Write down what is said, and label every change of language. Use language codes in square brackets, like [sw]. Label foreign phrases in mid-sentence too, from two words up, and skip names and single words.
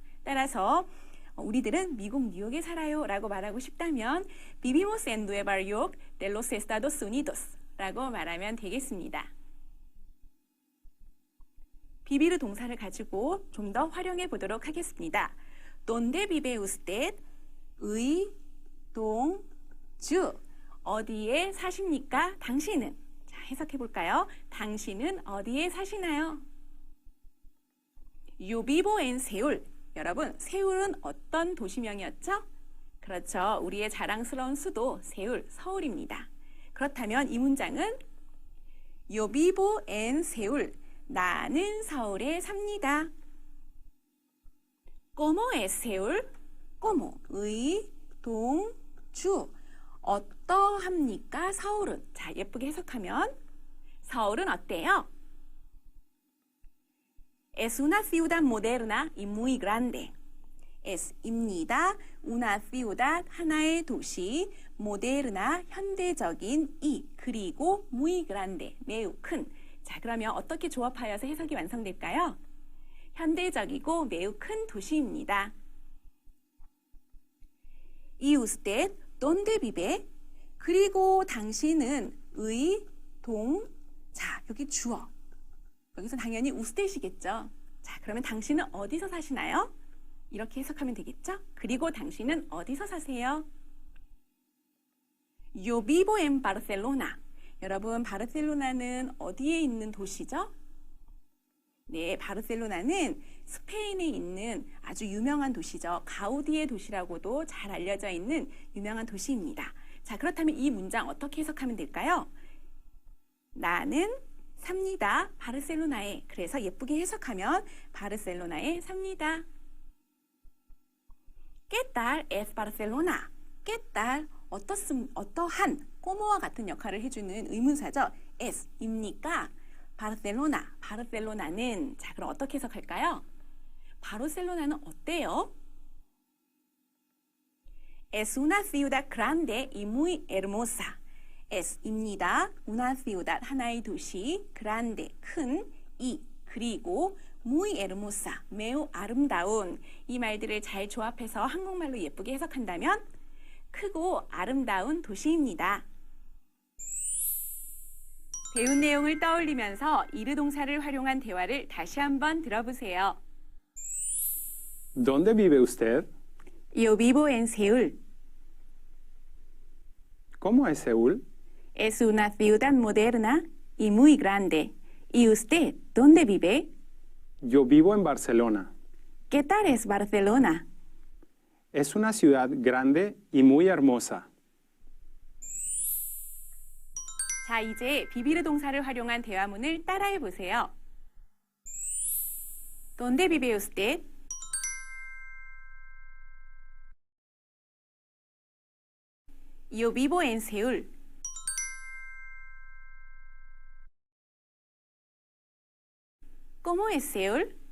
[ko] 따라서 우리들은 미국 뉴욕에 살아요 라고 말하고 싶다면 [es] Vivimos en Nueva York de los Estados Unidos [ko] 라고 말하면 되겠습니다. 비비르 동사를 가지고 좀 더 활용해 보도록 하겠습니다. [es] ¿Dónde vive usted? [ko] 의, 동, 주. 어디에 사십니까? 당신은. 자, 해석해 볼까요? 당신은 어디에 사시나요? [es] Yo vivo en Seúl. [ko] 여러분, 세울은 어떤 도시명이었죠? 그렇죠. 우리의 자랑스러운 수도 세울, 서울입니다. 그렇다면 이 문장은 [es] Yo vivo en Seúl. [ko] 나는 서울에 삽니다. [es] ¿Cómo es Seúl? ¿Cómo? [ko] 의, 동, 주. 어떠합니까? 서울은. 자, 예쁘게 해석하면 서울은 어때요? [es] Es una ciudad moderna y muy grande. Es입니다. Una ciudad, [ko] 하나의 도시. Moderna, 현대적인 이, 그리고 [es] muy grande, [ko] 매우 큰. 자, 그러면 어떻게 조합하여서 해석이 완성될까요? 현대적이고 매우 큰 도시입니다. [es] ¿Y usted dónde vive? [ko] 그리고 당신은 의, 동, 자, 여기 주어. 여기서 당연히 usted이겠죠. 자, 그러면 당신은 어디서 사시나요? 이렇게 해석하면 되겠죠? 그리고 당신은 어디서 사세요? [es] Yo vivo en Barcelona. [ko] 여러분, 바르셀로나는 어디에 있는 도시죠? 네, 바르셀로나는 스페인에 있는 아주 유명한 도시죠. 가우디의 도시라고도 잘 알려져 있는 유명한 도시입니다. 자, 그렇다면 이 문장 어떻게 해석하면 될까요? 나는 삽니다. 바르셀로나에. 그래서 예쁘게 해석하면 바르셀로나에 삽니다. [es] ¿Qué tal es Barcelona? ¿Qué tal? [ko] 어떠한 꼬모와 같은 역할을 해주는 의문사죠. es입니까? 바르셀로나, 바르셀로나는 자, 그럼 어떻게 해석할까요? 바르셀로나는 어때요? [es] Es una ciudad grande y muy hermosa. es입니다. una ciudad, [ko] 하나의 도시, grande, 큰, y, 그리고 [es] muy hermosa, [ko] 매우 아름다운. 이 말들을 잘 조합해서 한국말로 예쁘게 해석한다면 크고 아름다운 도시입니다. 배운 내용을 떠올리면서 이르 동사를 활용한 대화를 다시 한번 들어보세요. [es] ¿Dónde vive usted? Yo vivo en Seúl. ¿Cómo es Seúl? Es una ciudad moderna y muy grande. ¿Y usted dónde vive? Yo vivo en Barcelona. ¿Qué tal es Barcelona? Es una ciudad grande y muy hermosa. [ko] 자, 이제 비비르 동사를 활용한 대화문을 따라해 보세요. [es] ¿Dónde vive usted? Yo vivo en Seúl. ¿Cómo es Seúl?